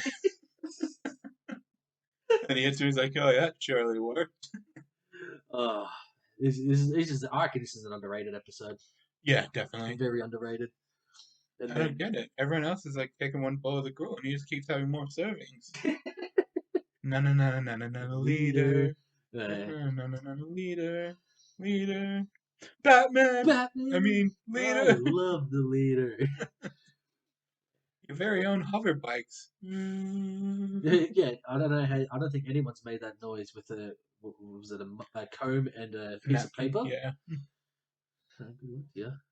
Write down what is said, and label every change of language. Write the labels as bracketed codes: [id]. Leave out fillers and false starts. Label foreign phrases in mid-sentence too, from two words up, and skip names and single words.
[en] And the answer is like, oh yeah, surely worked. Oh, this is I reckon this is an underrated episode. Yeah, definitely. Very underrated. And I then don't get it. Everyone else is like taking one bowl of the gruel, and he just keeps having more servings. Na na na na na na leader. Na na na na leader. Leader. Batman. I Batman. mean, I leader. love the leader. Your very own hover bikes. Yeah, I don't know how. I don't think anyone's made that noise with was it a comb and a piece of Napkin. paper? Yeah. Yeah.